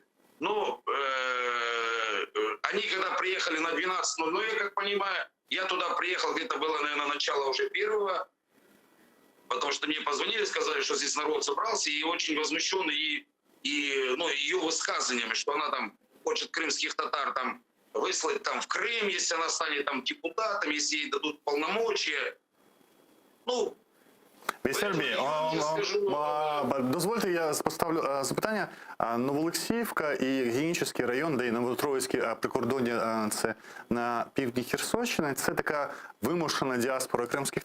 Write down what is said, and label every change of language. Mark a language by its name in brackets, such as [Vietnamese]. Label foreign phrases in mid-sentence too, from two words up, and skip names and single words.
[Russian] Но они когда приехали на 12:00, я как понимаю, я туда приехал, где-то было, наверное, начало уже 1-го, потому что мне позвонили, сказали, что здесь народ собрался, и очень возмущенный и ну, ее высказываниями, что она там хочет крымских татар там выслать там в Крым, если она станет там депутатом, если ей дадут полномочия. Ну, [Ukrainian] Віталій, дозвольте, я поставлю запитання. Новоолексіївка і Генічеський район, де і Новотроїцьке прикордоння, це на півдні Херсонщини, це така вимушена діаспора кримських